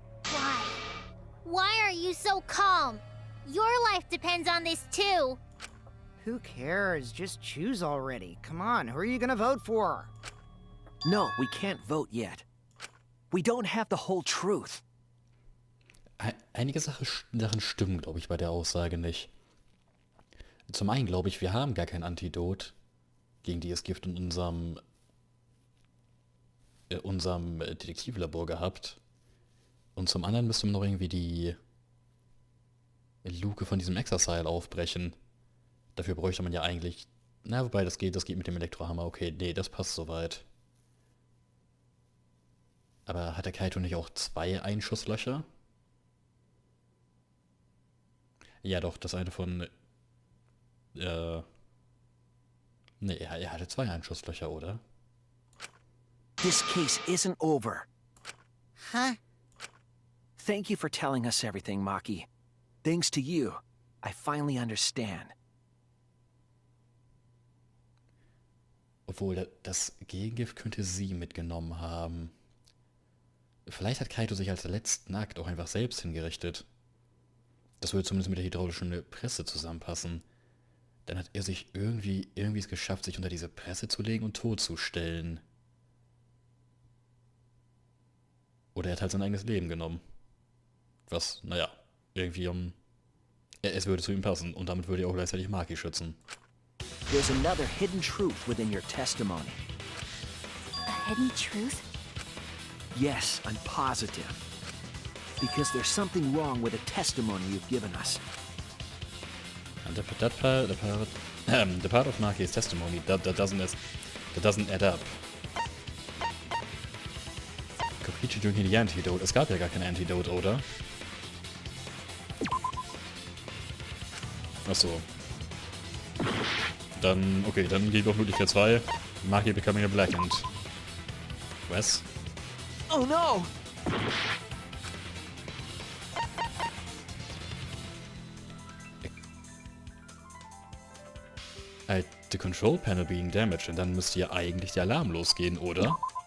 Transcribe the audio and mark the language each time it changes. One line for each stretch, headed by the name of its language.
English: Why? Why are you so calm? Your life depends on this too. Who cares? Just choose already. Come on, who are you gonna vote for? No, we can't vote yet. We don't have the whole truth.
German: Einige Sachen stimmen, glaube ich, bei der Aussage nicht. Zum einen glaube ich, wir haben gar kein Antidot gegen dieses Gift in unserem Detektivlabor gehabt. Und zum anderen müsste man noch irgendwie die Luke von diesem Exercile aufbrechen. Dafür bräuchte man ja eigentlich... Na, wobei, das geht mit dem Elektrohammer. Okay, nee, das passt soweit. Aber hat der Kaito nicht auch 2 Einschusslöcher? Ja doch, das eine von... Nee, er hatte 2 Einschusslöcher, oder?
English: This case isn't over. Huh? Thank you for telling us everything, Maki. Thanks to you, I finally understand.
German: Obwohl, das Gegengift könnte sie mitgenommen haben. Vielleicht hat Kaito sich als letzten Akt auch einfach selbst hingerichtet. Das würde zumindest mit der hydraulischen Presse zusammenpassen. Dann hat er sich irgendwie es geschafft, sich unter diese Presse zu legen und totzustellen. Oder er hat halt sein eigenes Leben genommen. Was, naja, irgendwie es würde zu ihm passen und damit würde er auch gleichzeitig Maki schützen.
English: There's another hidden truth within your testimony. A hidden truth? Yes, I'm positive. Because there's something wrong with the testimony you've given us. And the part of Maki's testimony that doesn't add up. Kokichi drinking the antidote.
German: Es gab ja gar kein Antidote, oder? Achso. Dann, okay, dann geht doch Möglichkeit 2.
English: Maki becoming a blackened.
German: Was?
English: Oh no! The control panel being damaged.
German: Und dann müsste ja eigentlich der Alarm losgehen, oder?